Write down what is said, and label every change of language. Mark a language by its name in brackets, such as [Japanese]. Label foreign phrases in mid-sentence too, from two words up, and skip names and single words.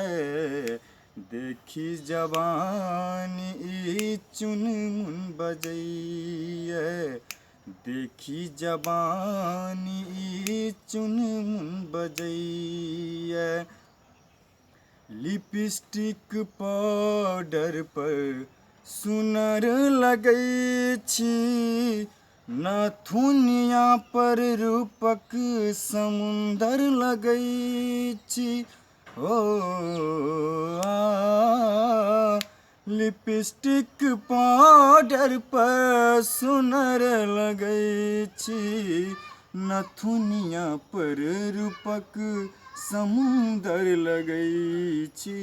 [Maithili] देखी जवानी चुनमुन बजैया, देखी जवानी चुनमुन बजैया। [English] lipstick powder [Maithili] पर सुनर लगै छी, नथुनिया पर रूपक समुंदर लगै छी। [English] lipstick powder [Maithili] पर सुनर लगै छी, नथुनिया पर रूपक समुंदर लगै छी।